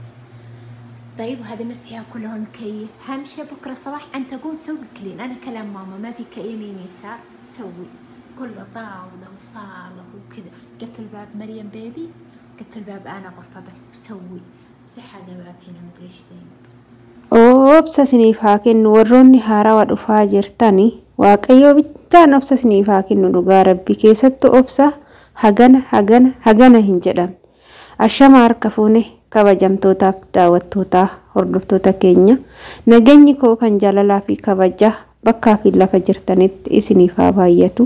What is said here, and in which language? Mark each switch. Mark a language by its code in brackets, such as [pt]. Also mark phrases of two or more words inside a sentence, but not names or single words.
[ar] طيب وهذا مسحها كله المكيف. اهم شيء بكره صباح انت قوم سوي كلين، انا كلام ماما ما في يمين يسار، سوي كله طاوله وصاله وكذا. قفل باب مريم بيبي، قفل باب انا غرفه بس، وسوي مسح هذا باب هنا مدري ايش زينب. [om] obsasini faakin warroonni haarawaa dhufaa jirtani waaqayyo bichaan obsasini faakin dhugaa rabbi keessattu obsa hagana hin jedham. Ashama harka fuune kabajamtootaaf daawwattootaa hordoftoota keenya nageenyi koo kan jaalalaa fi kabaja bakkaa fi lafa jirtanitti isiniif haa baay'atu.